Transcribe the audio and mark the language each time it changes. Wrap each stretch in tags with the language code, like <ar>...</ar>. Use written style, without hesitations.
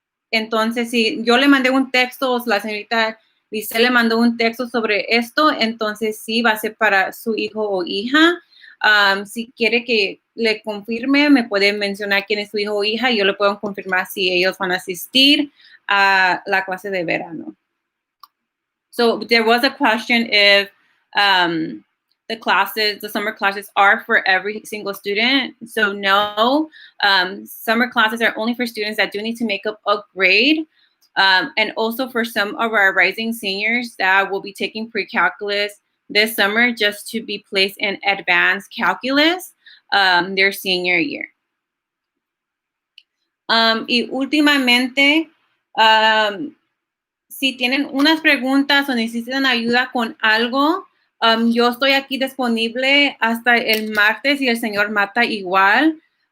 <es>Entonces, si yo le mandé un texto, la señorita Lice le mandó un texto sobre esto, entonces sí va a ser para su hijo o hija. Si quiere que le confirme, me puede mencionar quién es su hijo o hija y yo le puedo confirmar si ellos van a asistir a la clase de verano.</es> <en>So there was a question if the summer classes are for every single student. So no, summer classes are only for students that do need to make up a grade. And also for some of our rising seniors that will be taking pre-calculus this summer just to be placed in advanced calculus their senior year.</en> <es>Y últimamente, si tienen unas preguntas o necesitan ayuda con algo, yo estoy aquí disponible hasta el martes y el señor Mata igual.</es>